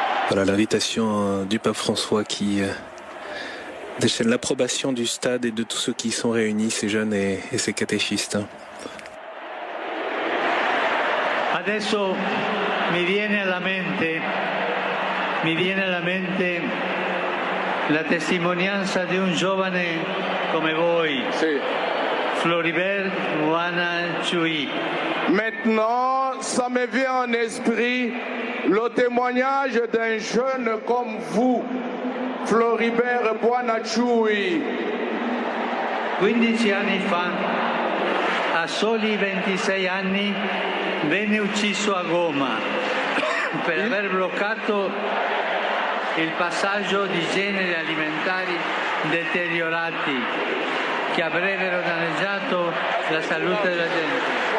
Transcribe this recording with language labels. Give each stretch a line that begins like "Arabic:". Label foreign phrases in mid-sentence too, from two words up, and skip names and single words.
French: Voilà l'invitation du pape François qui déchaîne l'approbation du stade et de tous ceux qui y sont réunis, ces jeunes et ces catéchistes.
Italian: Adesso mi viene alla mente la testimonianza di un giovane come voi, Si. Floribert Wanachui.
French: Maintenant, ça me vient en esprit le témoignage d'un jeune comme vous, Floribert Buonacciui.
Italian: 15 anni fa, a soli 26 anni, venne ucciso a Goma per aver bloccato il passaggio di generi alimentari deteriorati che avrebbero danneggiato la salute della gente.